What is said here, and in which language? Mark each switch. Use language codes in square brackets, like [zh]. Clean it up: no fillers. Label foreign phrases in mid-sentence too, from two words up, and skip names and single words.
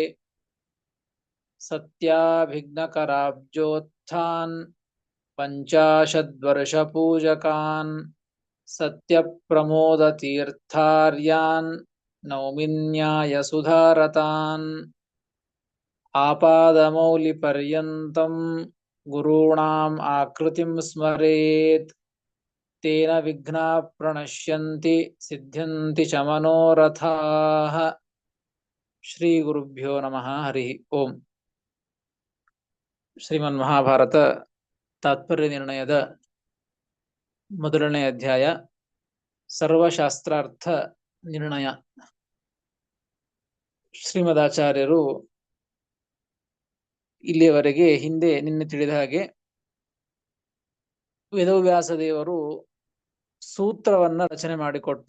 [sa] ಸತ್ಯಾಭಿಘ್ನಕರಾಬ್ಜೋತ್ಥಾನ್ ಪಂಚಾಶದ್ವರ್ಷಪೂಜಕಾನ್ ಸತ್ಯಪ್ರಮೋದತೀರ್ಥಾರ್ಯಾನ್ ನೌಮಿನ್ಯಾಯಸುಧಾರತಾನ್. ಆಪಾದಮೌಲಿಪರ್ಯಂತಂ ಗುರುಣಾಂ ಆಕೃತಿಂ ಸ್ಮರೇತ್ ತೇನ ವಿಘ್ನಾಃ ಪ್ರಣಶ್ಯಂತಿ ಸಿದ್ಧ್ಯಂತಿ ಚ ಮನೋರಥಾಃ. ಶ್ರೀ ಗುರುಭ್ಯೋ ನಮಃ. ಹರಿ ಓಂ. [kn] ಶ್ರೀಮನ್ ಮಹಾಭಾರತ ತಾತ್ಪರ್ಯ ನಿರ್ಣಯದ ಮೊದಲನೇ ಅಧ್ಯಾಯ ಸರ್ವಶಾಸ್ತ್ರಾರ್ಥ ನಿರ್ಣಯ. ಶ್ರೀಮದಾಚಾರ್ಯರು ಇಲ್ಲಿಯವರೆಗೆ ನಿನ್ನೆ ತಿಳಿದ ಹಾಗೆ ವೇದವ್ಯಾಸ ದೇವರು ಸೂತ್ರವನ್ನ ರಚನೆ ಮಾಡಿಕೊಟ್ರು.